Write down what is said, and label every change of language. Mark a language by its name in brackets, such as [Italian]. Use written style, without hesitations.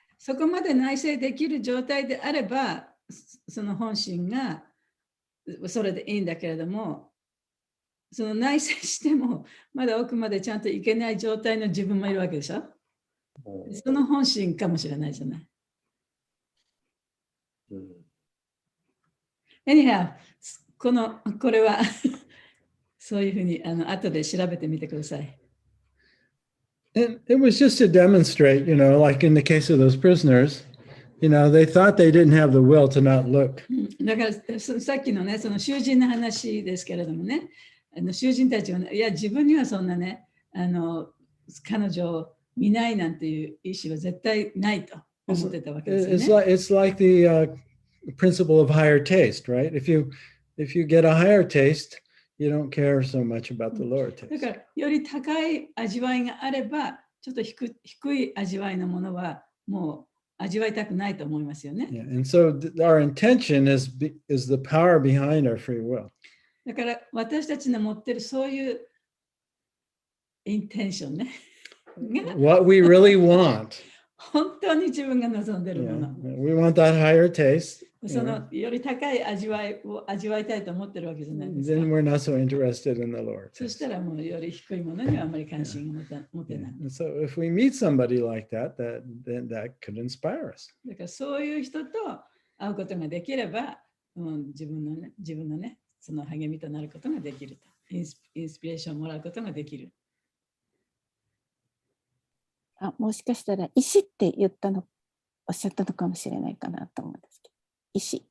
[Japanese] そこまで内省できる状態であれば、その本心がそれでいいんだけれども、その内省してもまだ奥までちゃんといけない状態の自分もいるわけでしょ。その本心かもしれないじゃない。 [English] Anyhow、 [Japanese] これはそういうふうに後で調べてみてください。 [English] And it was just to demonstrate, like in the case of those prisoners, they thought they didn't have the will to not look. [Japanese] だからさっきのね、その囚人の話ですけれどもね、囚人たちは、いや、自分にはそんなね、彼女を見ないなんていう意思は絶対ないと思ってたわけですよね。 [English] It's like the principle of higher taste, right? If you get a higher taste, you don't care so much about the lower taste. [Japanese] だから、より高い味わいがあれば、ちょっと低い味わいのものはもう味わいたくないと思いますよね。 [English] Yeah, and so our intention is the power behind our free will. [Japanese] だから私たちの持っているそういうインテンションね。 [English] What we really want. [Japanese] 本当に自分が望んでいるもの。 [English] We want that higher taste. [Japanese] そのより高い味わいを味わいたいと思ってるわけじゃないですか。 [English] Then we're not so interested in the lower taste. [Japanese] そしたらもうより低いものにはあまり関心が持てない。 [English] So if we meet somebody like that, then that could inspire us. [Japanese] だからそういう人と会うことができれば、自分のね、その励みとなることができると。インスピレーションをもらうことができる。もしかしたら石っておっしゃったのかもしれないかなと思うんですけど。